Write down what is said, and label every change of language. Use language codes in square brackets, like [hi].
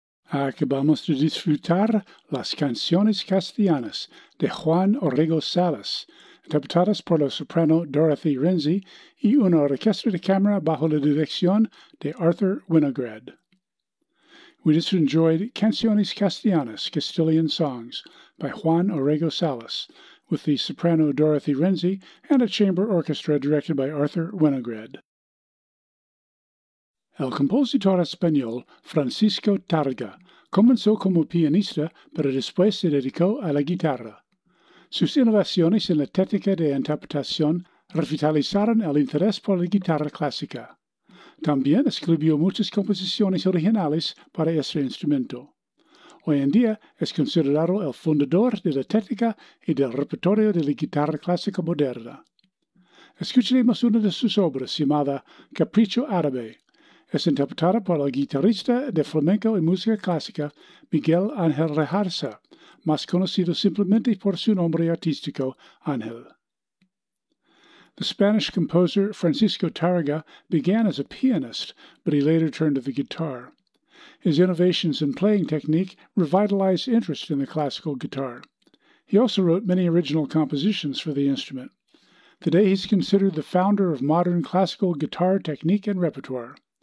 [es] Acabamos de disfrutar las canciones castellanas de Juan Orrego Salas, interpretadas por la soprano Dorothy Renzi y una orquesta de cámara bajo la dirección de Arthur Winograd. [en] We just enjoyed Canciones Castellanas, Castilian Songs, by Juan Orrego Salas, with the soprano Dorothy Renzi and a chamber orchestra directed by Arthur Winograd. [es] El compositor español Francisco Targa comenzó como pianista, pero después se dedicó a la guitarra. Sus innovaciones en la técnica de interpretación revitalizaron el interés por la guitarra clásica. También escribió muchas composiciones originales para este instrumento. Hoy en día es considerado el fundador de la técnica y del repertorio de la guitarra clásica moderna. Escucharemos una de sus obras llamada Capricho Árabe. Es interpretada por el guitarrista de flamenco y música clásica Miguel Ángel Rejarza, más conocido simplemente por su nombre artístico, Ángel. [en] The Spanish composer Francisco Targa began as a pianist, but he later turned to the guitar. His innovations in playing technique revitalized interest in the classical guitar. He also wrote many original compositions for the instrument. Today he's considered the founder of modern classical guitar technique and repertoire.